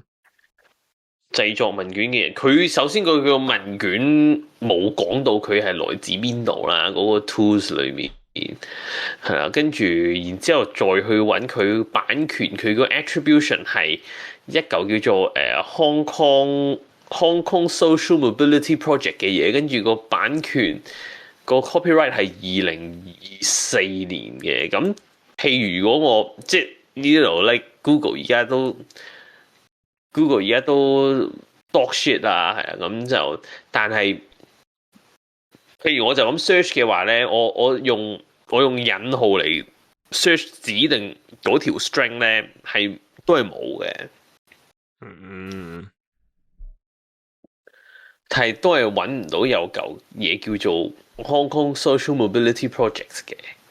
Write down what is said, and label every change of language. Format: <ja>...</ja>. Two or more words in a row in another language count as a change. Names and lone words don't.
<yue>製作問卷嘅人，佢首先佢個問卷冇講到佢係來自邊度啦，嗰個 tools 裏面係啦，跟住然之後再去揾佢版權，佢個 attribution 係一嚿叫做 Hong Kong Social Mobility Project 嘅嘢，跟住個版權個 copyright 係2024年嘅。咁譬如如果我即係呢度咧 Google 而家都</yue> <en>dog shit</en> <yue>啊，係啊，咁就但係譬如我就咁 search 嘅話咧，我用引號嚟 search 指定嗰條 string 咧，都係冇嘅。係都係揾唔到有嚿嘢叫做 Hong Kong Social Mobility Project 嘅。</yue>